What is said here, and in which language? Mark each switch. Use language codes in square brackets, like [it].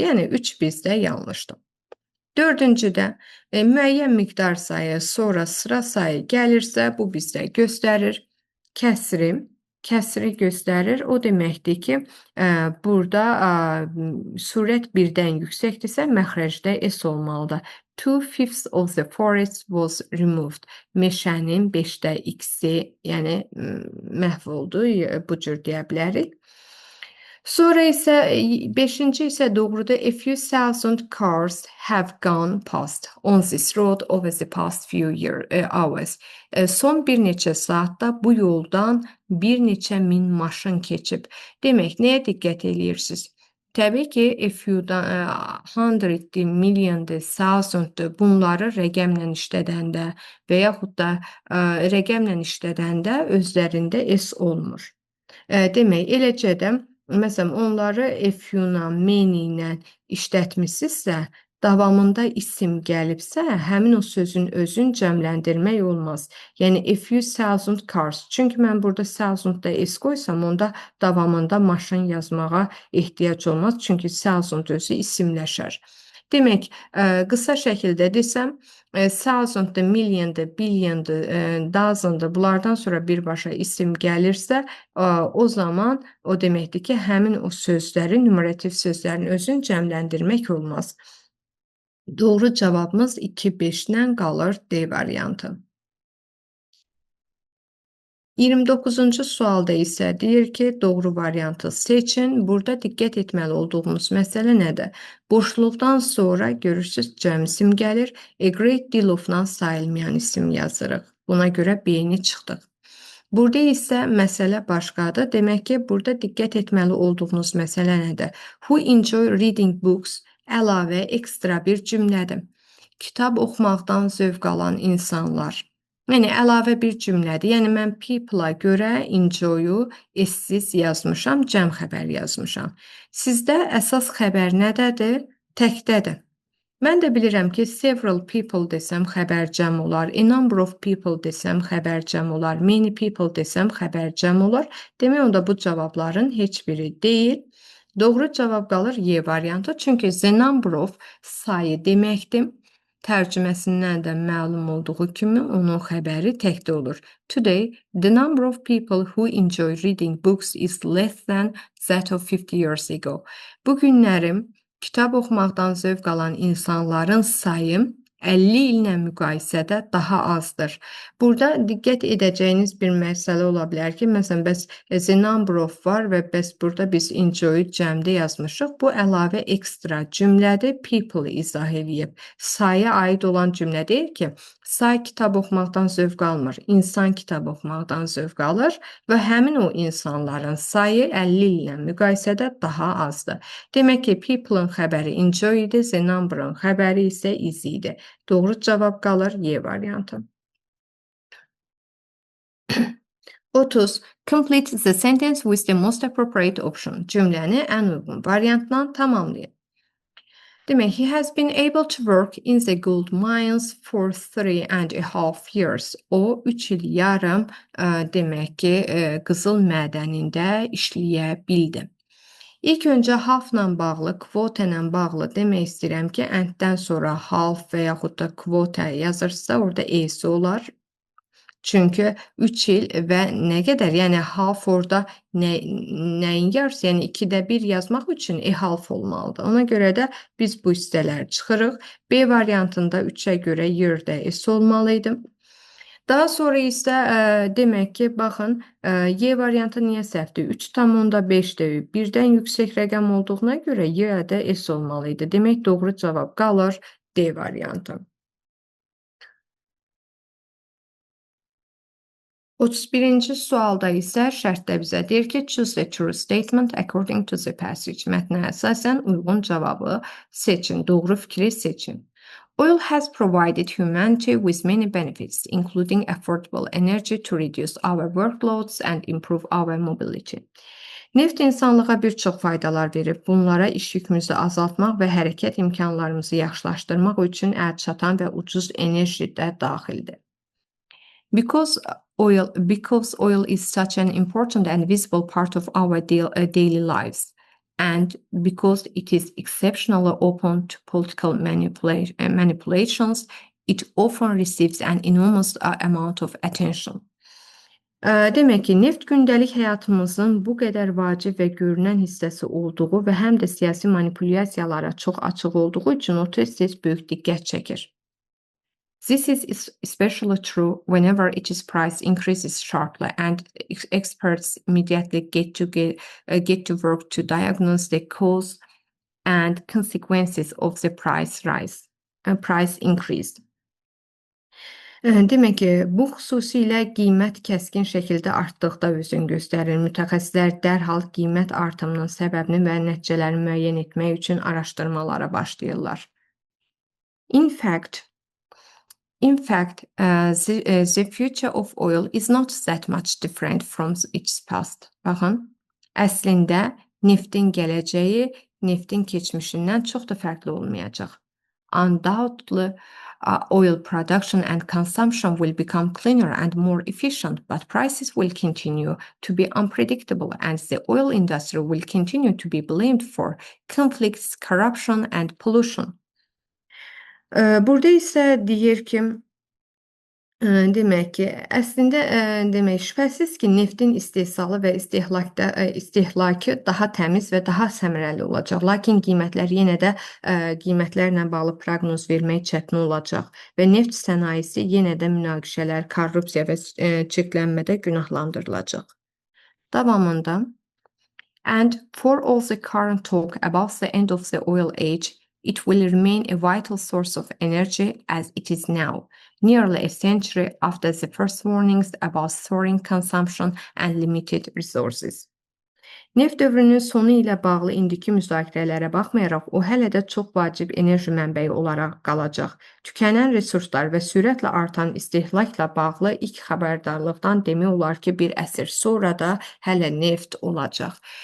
[az] Yəni 3 bizdə yanlışdır. 4-cüdə müəyyən miqdar sayı, sonra sıra sayı gəlirsə, bu bizdə göstərir kəsri göstərir. O deməkdir ki, burada surət 1-dən yüksəkdirsə, məxrəcdə s olmalıdır. [en] 2/5 of the forest was removed. [az] Meşənin 5də x-i, yəni məhv oldu, bu cür deyə bilərik. Sonra isə 5-ci isə doğrudur. [en] A few thousand cars have gone past on this road over the past few hours. [az] Son bir neçə saatda bu yoldan bir neçə min maşın keçib. Demək, nəyə diqqət eləyirsiniz? Təbii ki, a few-dan, 100-dir, million-dir, thousand-dır. Bunları rəqəmlə işlədəndə və yaxud da, rəqəmlə işlədəndə özlərində s olmur. Demək, eləcə də məsələn, onları a few-la, many-ilə işlətmisinizsə, davamında isim gəlibsə, həmin o sözün özün cəmləndirmək olmaz. [en] Yəni a few thousand cars. [az] Çünki mən burada thousand-da s qoysam, onda davamında maşın yazmağa ehtiyac olmaz. Çünki thousand özü isimləşər. Demək, qısa şəkildə desəm, thousand-dır, million-dır, billion-dır, dozen-dır. Bunlardan sonra birbaşa isim gəlirsə, o zaman o deməkdir ki, həmin o sözləri, numerativ sözlərin özünü cəmləndirmək olmaz. Doğru cavabımız 2-5-lə qalır D variantı. 29-cu sualda isə deyir ki, doğru variantı seçin. Burada diqqət etməli olduğumuz məsələ nədir? Boşluqdan sonra görürsüz cəm isim gəlir. [en] A great deal of- [az] dan sayılmayan isim yazırıq. Buna görə B-ni çıxdıq. Burada isə məsələ başqadır. Demək ki, burada diqqət etməli olduğunuz məsələ nədir? [en] Who enjoy reading books [az] əlavə ekstra bir cümlədir. Kitab oxumaqdan zövq alan insanlar. Yəni əlavə bir cümlədir. Yəni mən people-a görə enjoy-u s-siz yazmışam, cəm xəbər yazmışam. Sizdə əsas xəbər nədədir? Təkdədir. Mən də bilirəm ki, [en] several people [az] desəm xəbər cəm olar, [en] a number of people [az] desəm xəbər cəm olar, [en] many people [az] desəm xəbər cəm olar. Demək onda bu cavabların heç biri deyil. Doğru cavab qalır Y variantı. Çünki the number of sayı deməkdir. Tərcüməsindən də məlum olduğu kimi onun xəbəri təkdə olur. [en] Today, the number of people who enjoy reading books is less than that of 50 years ago. [az] Bu günlərim kitab oxumaqdan zövq alan insanların sayı 50 illə müqayisədə daha azdır. Burada diqqət edəcəyiniz bir məsələ ola bilər ki, məsələn, bəs the number of var və bəs burada biz enjoy cəmdə yazmışıq. Bu əlavə ekstra cümlədir, people izah eləyib. Saya aid olan cümlə deyil ki, say kitab oxumaqdan zövq almır, insan kitab oxumaqdan zövq alır və həmin o insanların sayı 50 illə müqayisədə daha azdır. Demək ki, people-ın xəbəri enjoy idi, the number-ın xəbəri isə is idi. Doğru cavab qalır Y variantı. 30. [en] Complete the sentence with the most appropriate option. [az] Cümləni ən uyğun variantla tamamlayın. [en] Demək, he has been able to work in the gold mines for 3.5 years. [az] O 3 il yarım demək ki, qızıl mədənində işləyə bildi. İlk öncə half-la bağlı, quota ilə bağlı demək istəyirəm ki, and-dən sonra half və yaxud da quota yazırsa, orada e-si olar. Çünki 3 il və nə qədər? Yəni half orada nəyin yarısı? Yəni 2də 1 yazmaq üçün half olmalıdır. Ona görə də biz bu hissələri çıxırıq. B variantında 3-ə görə yerdə s olmalı idi. Daha sonra isə demək ki, baxın, Y variantı niyə səhvdir? 3,5-dir. 1-dən yüksək rəqəm olduğuna görə Y-də S olmalı idi. Demək, doğru cavab qalır D variantı. 31-ci sualda isə şərtdə bizə deyir ki, [en] choose the true statement according to the passage. [az] Mətnə əsasən uyğun cavabı seçin, doğru fikri seçin. [en] Oil has provided humanity with many benefits, including affordable energy to reduce our workloads and improve our mobility. [az] Neft insanlığa bir çox faydalar verib. Bunlara iş yükümüzü azaltmaq və hərəkət imkanlarımızı yaxşılaşdırmaq üçün əlçatan və ucuz enerji də daxildir. [en] Because oil is such an important and visible part of our daily lives, and because it is exceptionally open to political manipulations, it often receives an enormous amount of attention. [az] Demək ki, neft gündəlik həyatımızın bu qədər vacib və görünən hissəsi olduğu və həm də siyasi manipulyasiyalara çox açıq olduğu üçün o tez-tez böyük diqqət çəkir. [en] This is especially true whenever its price increases sharply, and experts immediately get to work to diagnose the cause and consequences of the price increase. [az] Demək ki, bu xüsusilə qiymət kəskin şəkildə artdıqda özünü göstərir. Mütəxəssislər dərhal qiymət artımının səbəbini və nəticələrini müəyyən etmək üçün araşdırmalara başlayırlar. [en] In fact, the future of oil is not that much different from its past. [az] Baxın, əslində neftin gələcəyi neftin keçmişindən çox da fərqli olmayacaq. [en] Undoubtedly, oil production and consumption will become cleaner and more efficient, but prices will continue to be unpredictable, and the oil industry will continue to be blamed for conflicts, corruption, and pollution. [az] Burada isə deyir ki, demək ki, əslində, demək şübhəsiz ki, neftin istehsalı və istehlakı daha təmiz və daha səmərəli olacaq. Lakin qiymətlər yenə də qiymətlərlə bağlı proqnoz vermək çətin olacaq və neft sənayesi yenə də münaqişələr, korrupsiya və çirklənmədə günahlandırılacaq. [en] Davamında, and for all the current talk about the end of the oil age, it will remain a vital source of energy as it is now, nearly a century after the first warnings about soaring consumption and limited resources. [az] Neft dövrünün sonu ilə bağlı indiki müzakirələrə baxmayaraq, o hələ də çox vacib enerji mənbəyi olaraq qalacaq. Tükənən resurslar və sürətlə artan istehlakla bağlı ilk xəbərdarlıqdan demək olar ki, bir əsr sonra da hələ neft olacaq.